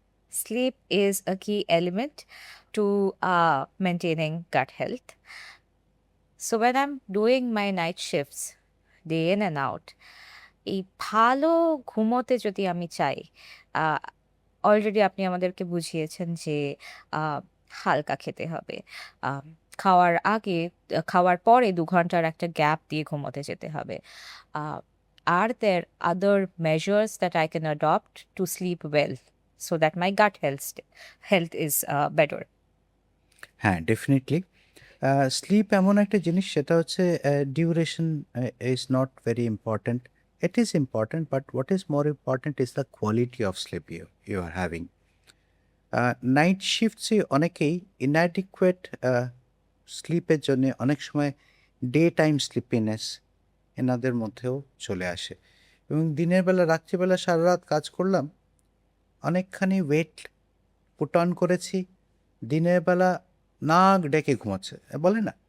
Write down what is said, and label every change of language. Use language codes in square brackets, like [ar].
[en] Sleep is a key element to maintaining gut health. So when I'm doing my night shifts, day in and out, [bn] এই ভালো ঘুমোতে যদি আমি চাই, already আপনি আমাদেরকে বুঝিয়েছেন যে আহ, হালকা খেতে হবে। আহ, খাওয়ার আগে, খাওয়ার পরে 2 ঘন্টার একটা গ্যাপ দিয়ে ঘুমোতে যেতে হবে। [en] Are there other measures that I can adopt to sleep well so that my gut health is better? [bn] হ্যাঁ, ডেফিনেটলি। স্লিপ এমন একটা জিনিস, সেটা হচ্ছে [en] Duration is not very important. It is important, but what is more important is the quality of sleep you are having. [bn] Night শিফটসে অনেকেই inadequate স্লিপের জন্য অনেক সময় ডে টাইম স্লিপিনেস এনাদের মধ্যেও চলে আসে, এবং দিনের বেলা, রাত্রিবেলা সারা রাত কাজ করলাম, অনেকখানি ওয়েট পুট অন করেছি, দিনের বেলা নাক ডেকে ঘুমাচ্ছে, বলে না,